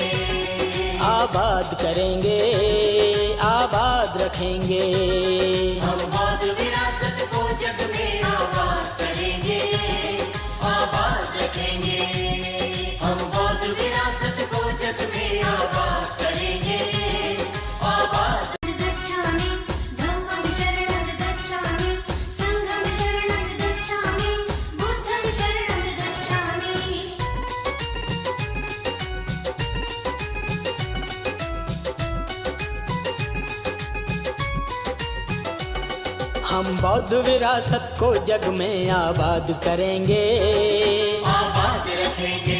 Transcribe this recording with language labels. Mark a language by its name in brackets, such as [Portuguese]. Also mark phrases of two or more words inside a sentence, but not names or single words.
[Hindi] आबाद करेंगे, आबाद रखेंगे। हम बौद्ध विरासत को जग में आबाद करेंगे, आबाद रखेंगे। हम बौद्ध विरासत को जग में आबाद करेंगे, आबाद। [Pali] गच्छामि, धम्मं शरणं गच्छामि, संघं शरणं गच्छामि, बुद्धं शरणं गच्छामि। [Hindi] हम बौद्ध विरासत को जग में आबाद करेंगे, आबाद रखेंगे।